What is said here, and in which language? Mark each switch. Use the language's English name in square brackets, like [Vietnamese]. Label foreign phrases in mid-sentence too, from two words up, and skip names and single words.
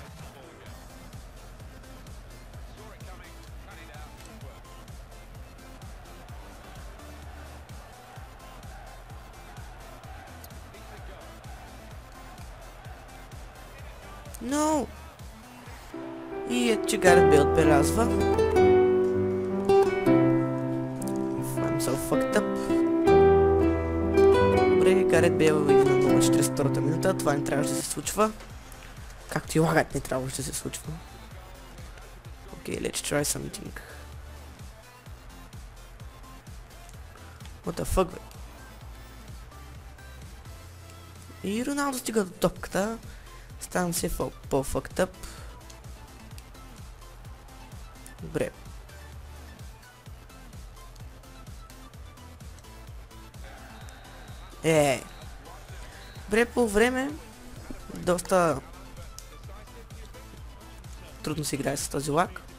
[English] No! [Bulgarian] И ето, че Гарет Бейл отбелязва. [English] I'm so fucked up. [Bulgarian] Добре, Гарет Бейл иде на 0-42-та минута. Това не трябваше да се случва. Както и лагат не трябваше да се случва. [English] Okay, let's try something. What the fuck, [Bulgarian] бе? И Роналдо стига до топката. Ставам се по- [English] fucked up. [Bulgarian] Добре. Добре, по време доста трудно се играе с този лак.